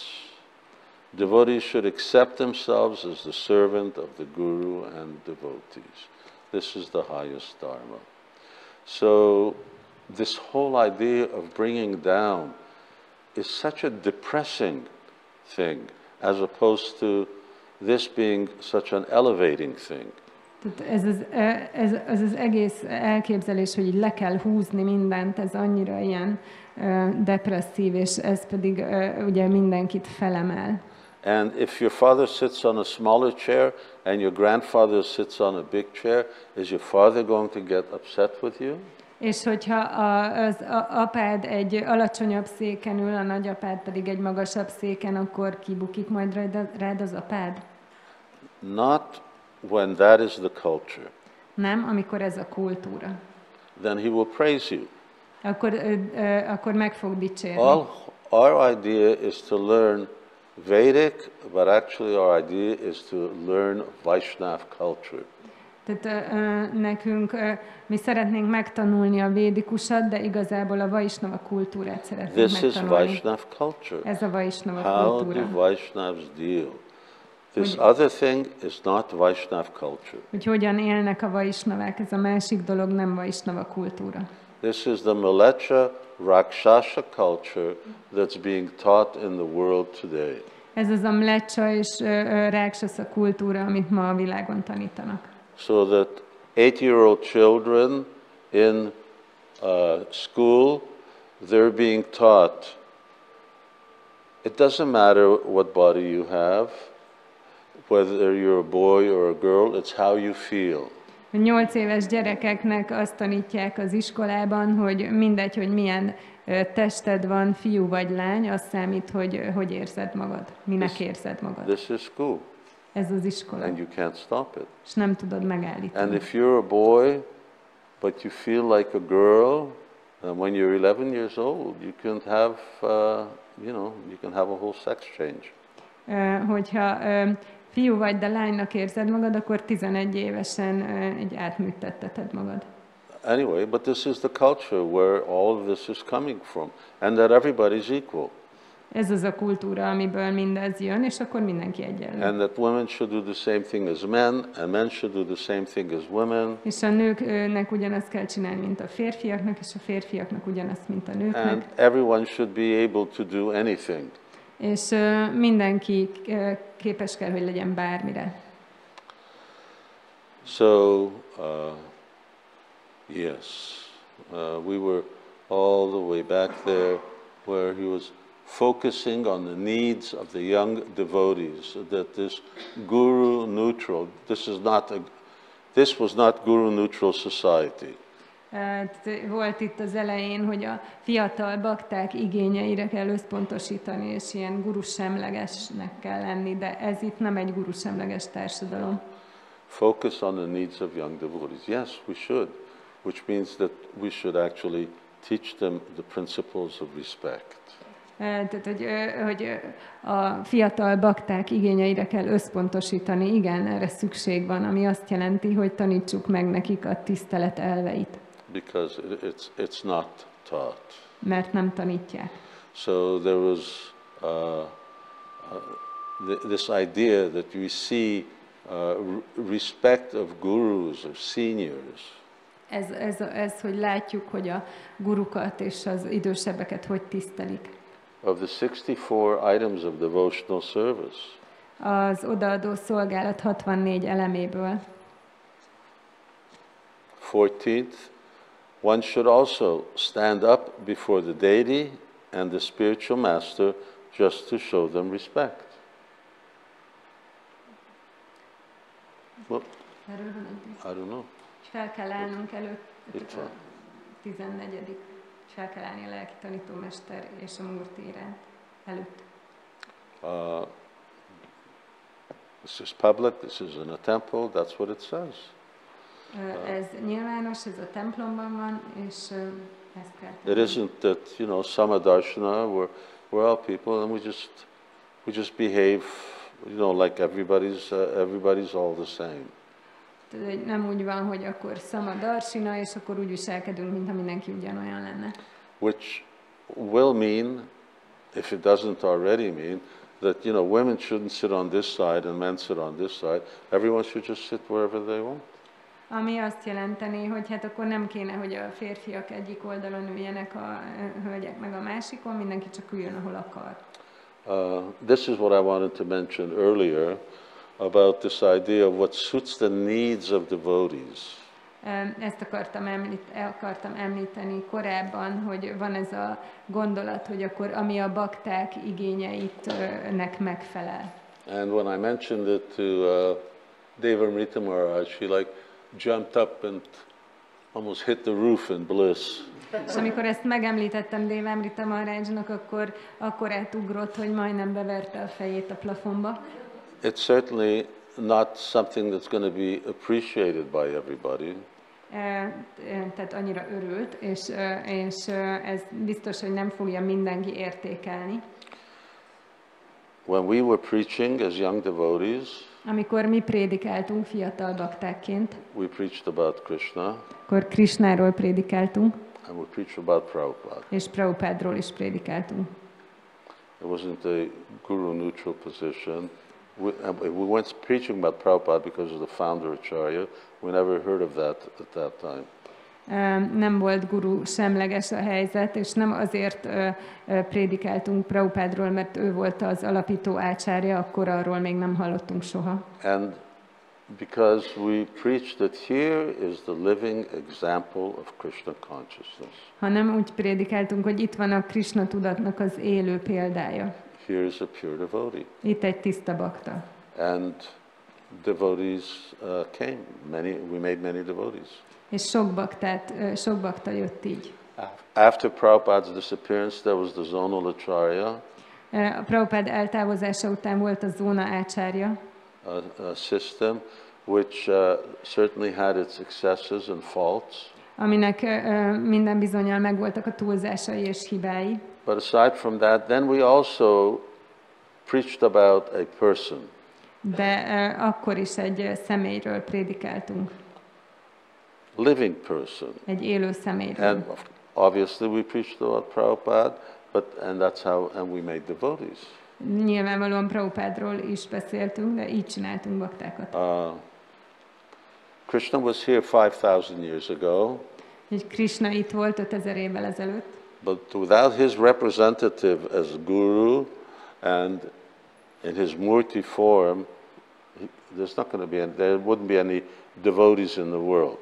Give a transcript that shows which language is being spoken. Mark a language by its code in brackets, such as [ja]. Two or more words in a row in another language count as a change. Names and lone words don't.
[en] Devotees should accept themselves as the servant of the guru and devotees. This is the highest dharma. So this whole idea of bringing down is such a depressing thing, as opposed to this being such an elevating thing. [hu] Ez az egész elképzelés, hogy le kell húzni mindent, ez annyira ilyen depresszív, és ez pedig ugye mindenkit felemel. [en] And if your father sits on a smaller chair and your grandfather sits on a big chair, is your father going to get upset with you? [hu] És hogyha az apád egy alacsonyabb széken ül, a nagyapád pedig egy magasabb széken, akkor kibukik majd rád az apád? [en] Not when that is the culture. [hu] Nem, amikor ez a kultúra. [en] Then he will praise you. [hu] Akkor meg fog dicsérni. [en] Our idea is to learn Vedic, but actually our idea is to learn Vaishnava culture. [hu] Tehát nekünk, mi szeretnénk megtanulni a védikusat, de igazából a Vaishnava kultúrát szeretnénk megtanulni. [en] This is Vaishnava culture. [hu] Ez a Vaishnava kultúra. [en] How do Vaishnavas deal? This other thing is not Vaishnava culture. [hu] Hogy hogyan élnek a Vaishnavák, ez a másik dolog, nem Vaishnava kultúra. [en] This is the Malecha Rakshasa culture that's being taught in the world today. [hu] Ez az a Mlecha és Rákshasa kultúra, amit ma a világon tanítanak. [en] So that 8-year-old children in school, they're being taught, it doesn't matter what body you have, whether you're a boy or a girl, it's how you feel. [hu] 8 éves gyerekeknek azt tanítják az iskolában, hogy mindegy, hogy milyen tested van, fiú vagy lány, az számít, hogy érzed magad, minek érzed magad. [en] This is school. [hu] Ez az iskola. [en] And you can't stop it. [hu] És nem tudod megállítani. [en] And if you're a boy, but you feel like a girl, when you're 11 years old, you can have, you can have a whole sex change. [hu] Hogyha fiú vagy, de lánynak érzed magad, akkor 11 évesen egy átműtetteted magad. [en] Anyway, but this is the culture where all of this is coming from, and that everybody's equal. [hu] Ez az a kultúra, amiből mindez jön, és akkor mindenki egyenlő. [en] And that women should do the same thing as men, and men should do the same thing as women. [hu] És a nőknek ugyanazt kell csinálni, mint a férfiaknak, és a férfiaknak ugyanazt, mint a nőknek. [en] And everyone should be able to do anything. [hu] És mindenki képes kell, hogy legyen bármire. [en] So, yes, we were all the way back there where he was focusing on the needs of the young devotees, that this guru neutral, this was not guru neutral society. [hu] Volt itt az elején, hogy a fiatal bakták igényeire kell összpontosítani, és ilyen gurusemlegesnek kell lenni, de ez itt nem egy gurusemleges társadalom. [en] Focus on the needs of young devotees. Yes, we should, which means that we should actually teach them the principles of respect. [hu] Tehát, hogy a fiatal bakták igényeire kell összpontosítani, igen, erre szükség van, ami azt jelenti, hogy tanítsuk meg nekik a tisztelet elveit. [en] Because it's not taught. [hu] Mert nem tanítják. [en] So there was this idea that we see respect of gurus, of seniors. [hu] Ez, hogy látjuk, hogy a gurukat és az idősebbeket hogy tisztelik. [en] Of the 64 items of devotional service. [hu] Az odaadó szolgálat 64 eleméből. [en] 14th, one should also stand up before the deity and the spiritual master just to show them respect. Well, I don't know. [hu] Fel kell állnunk előtt, a 14. Fel kell állni a lelki tanítómester és a múrti iránt előtt. [en] This is public, this is in a temple, that's what it says. [hu] Ez nyilvános, ez a templomban van, és ezt kell tenni. [en] It isn't that, Samadarshana, we're all people and we just behave, like everybody's all the same. [hu] Nem úgy van, hogy akkor Samadarshana, és akkor úgy viselkedünk, mintha mindenki ugyanolyan lenne. [en] Which will mean, if it doesn't already mean, that women shouldn't sit on this side and men sit on this side. Everyone should just sit wherever they want. [hu] Ami azt jelenteni, hogy hát akkor nem kéne, hogy a férfiak egyik oldalon üljenek, a hölgyek meg a másikon, mindenki csak üljön, ahol akar. [en] This is what I wanted to mention earlier about this idea of what suits the needs of devotees. [hu] Ezt akartam említeni korábban, hogy van ez a gondolat, hogy akkor ami a bakták igényeitnek megfelel. [en] And when I mentioned it to Devamrita Maharaj, she jumped up and almost hit the roof in bliss. [hu] És amikor ezt megemlítettem Devamrita Maharajnak, akkor átugrott, hogy majdnem beverte a fejét a plafonba. [en] It's certainly not something that's going to be appreciated by everybody. [hu] Tehát annyira örült, és ez biztos, hogy nem fogja mindenki értékelni. [en] When we were preaching as young devotees, [hu] amikor mi prédikáltunk fiatal baktákként, [en] we preached about Krishna, [hu] akkor Krishnáról prédikáltunk, [en] and we preached about Prabhupada. [hu] És Prabhupádról is prédikáltunk. [en] It wasn't a guru neutral position. We weren't preaching about Prabhupada because of the founder Acharya. We never heard of that at that time. [hu] Nem volt guru semleges a helyzet, és nem azért prédikáltunk Prabhupádról, mert ő volt az alapító ácsárja, akkor arról még nem hallottunk soha. [en] And Because we preach that here is the living example of Krishna consciousness. [hu] Hanem úgy prédikáltunk, hogy itt van a Krishna tudatnak az élő példája. [en] Here is a pure devotee. [hu] Itt egy tiszta bakta. [en] And devotees came. We made many devotees. [hu] És sok bakta jött így. [en] After Prabhupada's disappearance, there was the zonal acharya. [hu] A Prabhupád eltávozása után volt a zóna ácsárja. [en] A system which certainly had its excesses and faults. [hu] Aminek minden bizonnyal megvoltak a túlzásai és hibái. [en] But aside from that, then we also preached about a person. [hu] De akkor is egy személyről prédikáltunk. [en] Living person. [hu] Egy élő személyről. [en] And obviously we preached about Prabhupada, and we made devotees. [hu] Nyilvánvalóan Prabhupádról is beszéltünk, de így csináltunk baktákat. [en] Krishna was here 5,000 years ago. [hu] Krishna itt volt 5000 évvel ezelőtt. [en] But without his representative as guru and in his murti form, there wouldn't be any devotees in the world.